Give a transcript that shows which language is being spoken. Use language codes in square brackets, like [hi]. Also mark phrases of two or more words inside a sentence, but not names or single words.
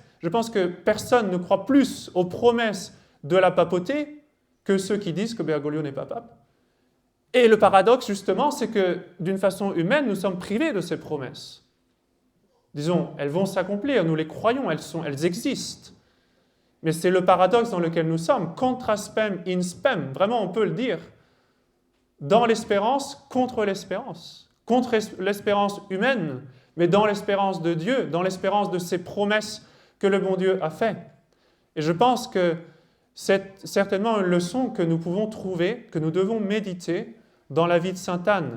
[fr] Je pense que personne ne croit plus aux promesses de la papauté que ceux qui disent que Bergoglio n'est pas pape. Et le paradoxe, justement, c'est que d'une façon humaine, nous sommes privés de ces promesses. Disons, elles vont s'accomplir, nous les croyons, elles existent. Mais c'est le paradoxe dans lequel nous sommes, [la] contra spem in spem, [fr] vraiment on peut le dire, dans l'espérance contre l'espérance humaine, mais dans l'espérance de Dieu, dans l'espérance de ses promesses que le bon Dieu a fait. Et je pense que c'est certainement une leçon que nous pouvons trouver, que nous devons méditer dans la vie de Sainte Anne.